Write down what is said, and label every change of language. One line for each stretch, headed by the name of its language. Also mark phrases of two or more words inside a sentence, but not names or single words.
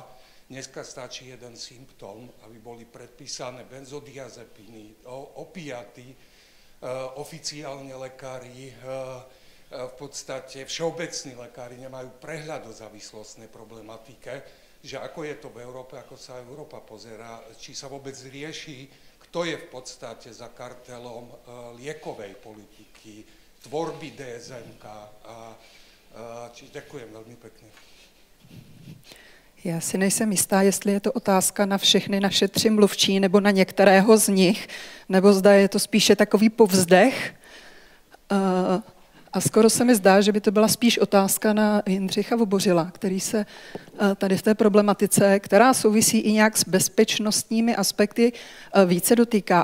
Slovak: Dneska stačí jeden symptóm, aby boli predpísané benzodiazepíny, opiaty, oficiálne lekári, v podstate všeobecní lekári nemajú prehľad o závislostnej problematike, že ako je to v Európe, ako sa Európa pozerá, či sa vôbec rieši, kto je v podstate za kartelom liekovej politiky, tvorby DSM-ka. Ďakujem veľmi pekne.
Czech: Já si nejsem jistá, jestli je to otázka na všechny naše 3 mluvčí nebo na některého z nich, nebo zda je to spíše takový povzdech. A skoro se mi zdá, že by to byla spíš otázka na Jindřicha Vobořila, který se tady v té problematice, která souvisí i nějak s bezpečnostními aspekty, více dotýká.